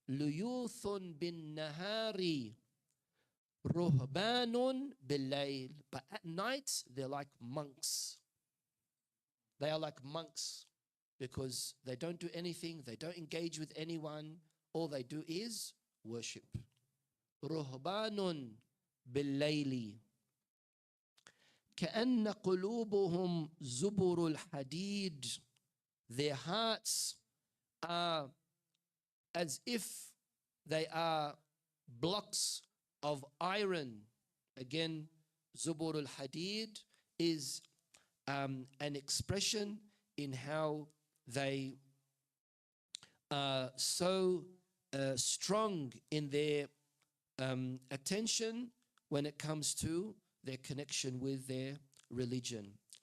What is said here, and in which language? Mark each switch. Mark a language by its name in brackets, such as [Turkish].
[Arabic] Luyuthun bin nahari, ruhbanun bil-layl. [English] But at night, they're like monks. They are like monks because they don't do anything, they don't engage with anyone. All they do is worship. [Arabic] رهبان بالليل كأن قلوبهم زبر الحديد. [English] Their hearts are as if they are blocks of iron. Again, zubur al-hadid is an expression in how they are so strong in their attention when it comes to their connection with their religion.